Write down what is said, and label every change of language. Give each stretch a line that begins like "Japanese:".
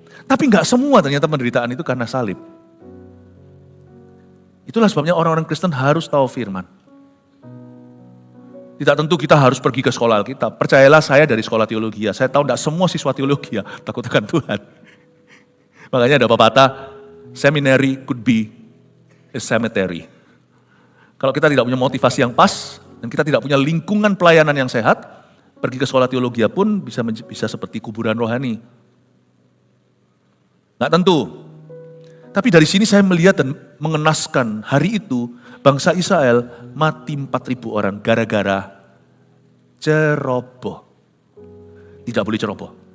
Indonesian: Tapi gak semua ternyata penderitaan itu karena salib. Itulah sebabnya orang-orang Kristen harus tahu firman. Tidak tentu kita harus pergi ke sekolah Alkitab. Percayalah, saya dari sekolah teologi. Saya tahu tidak semua siswa teologi takut akan Tuhan. Makanya ada pepatah,
English: seminary could be a cemetery.
Indonesian: Kalau kita tidak punya motivasi yang pas, dan kita tidak punya lingkungan pelayanan yang sehat, pergi ke sekolah teologi pun bisa seperti kuburan rohani. Nggak tentu. Tapi dari sini saya melihat dan mengenaskan hari itu, bangsa Israel mati 4.000 orang gara-gara ceroboh. Tidak boleh ceroboh.